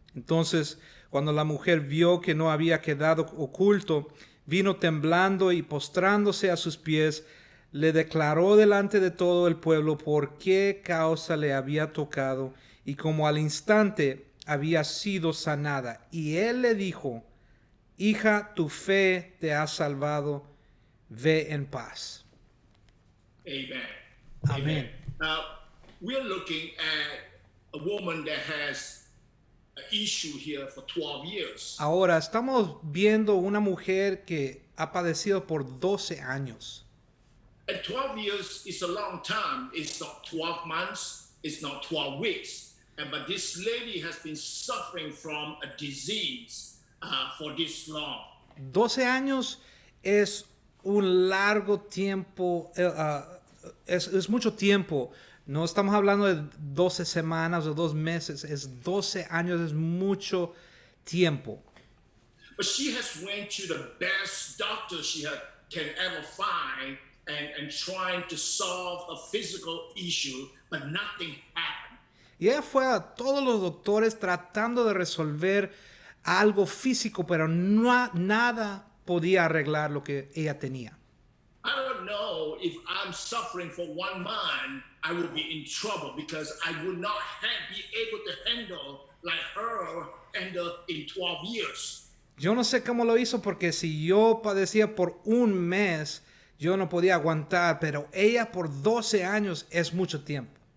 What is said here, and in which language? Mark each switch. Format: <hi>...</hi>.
<es>Entonces, cuando la mujer vio que no había quedado oculto, vino temblando y postrándose a sus pies, le declaró delante de todo el pueblo por qué causa le había tocado y como al instante había sido sanada. Y él le dijo, hija, tu fe te ha salvado, ve en paz. Amen. Amén.</es> <en>Now, we're looking at a woman that has an issue here for 12 years.</en> <es>Ahora estamos viendo una mujer que ha padecido por 12 años.</es> <en>And 12 years is a long time. It's not 12 months. It's not 12 weeks. But this lady has been suffering from a disease for this long.</en> <es>12 años es un largo tiempo, es mucho tiempo. No estamos hablando de 12 semanas o 2 meses, es 12 años, es mucho tiempo.</es> <en>But she has went to the best doctor she can ever find and trying to solve a physical issue, but nothing happened.</en> <es>Y ella fue a todos los doctores tratando de resolver algo físico, pero nada podía arreglar lo que ella tenía.</es> <en>I don't know if I'm suffering for 1 month, I will be in trouble because I would not be able to handle like her in 12 years.</en> <es>Yo no sé cómo lo hizo porque si yo padecía por 1 mes, yo no podía aguantar, pero ella por 12 años es mucho tiempo.</es>